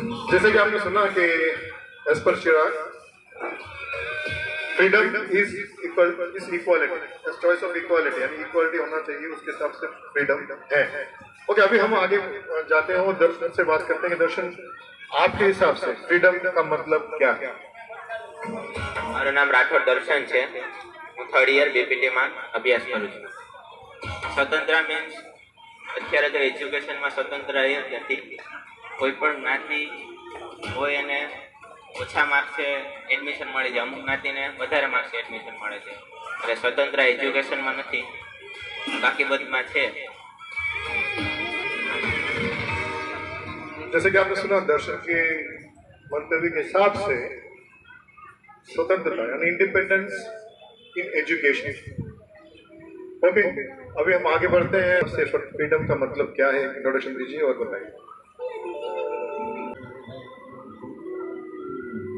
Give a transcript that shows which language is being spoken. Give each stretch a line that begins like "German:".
Hindi: जैसे कि आपने सुना कि as per Chirag, freedom is equality, choice of equality, यानी इक्वालिटी होना चाहिए, उसके हिसाब से फ्रीडम है। ओके, अभी हम आगे जाते हैं और दर्शन से बात करते हैं। दर्शन, आपके हिसाब से फ्रीडम का मतलब क्या है?
Gujarati: મારું નામ રાઠોડ દર્શન છે, હું થર્ડ યર બીપીટીમાં અભ્યાસ કરું છું। સ્વતંત્ર મીન્સ અત્યારે તો એજ્યુકેશનમાં સ્વતંત્ર એ જ નથી, કોઈ પણ જ્ઞાતિ હોય એને ઓછા માર્ક્સે એડમિશન મળી જાય, અમુક જ્ઞાતિને વધારે માર્ક્સે એડમિશન મળે છે, એટલે સ્વતંત્ર એજ્યુકેશનમાં નથી, બાકી બધમાં છે।
Hindi: जैसे कि आपने सुना दर्शन के मंतव्य के हिसाब से स्वतंत्रता यानी इंडिपेंडेंस इन एजुकेशन। ओके, अभी हम आगे बढ़ते हैं। फ्रीडम का मतलब क्या है, इंट्रोडक्शन दीजिए और बताइए।